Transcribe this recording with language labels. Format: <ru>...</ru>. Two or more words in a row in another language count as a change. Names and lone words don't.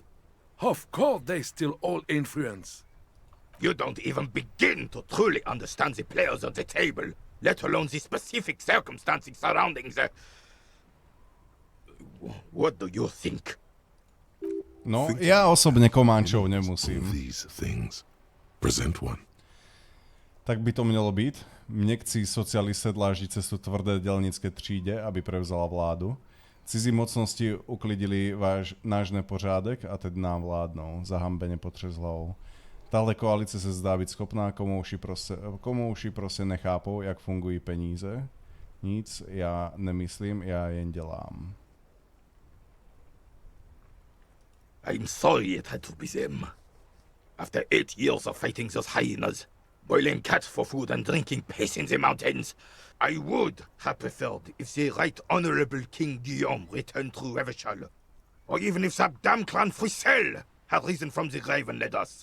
<en>Of course they still hold influence. You don't even begin to truly understand the players on the table, let alone the specific circumstances surrounding the... What do you think?</en> <sk>No, ja osobne Komančov nemusím.</sk> <cs>Tak by to mělo být. Někcí socialisté dláždí cestu tvrdé dělnické třídě, aby prevzala vládu. Cizí mocnosti uklidili náš nepořádek a teď nám vládnou. Zahambeně potřes hlavou. Tahle koalice se zdá být schopná, komu uši prostě nechápou, jak fungují peníze. Nic já nemyslím, já jen dělám.</cs> <en>I'm sorry it had to be them. After 8 years of fighting those hyenas, boiling cats for food and drinking piss in the mountains, I would have preferred if the Right Honorable King Guillaume returned through Revachol, or even if that damn clan Frissel had risen from the grave and led us.</en>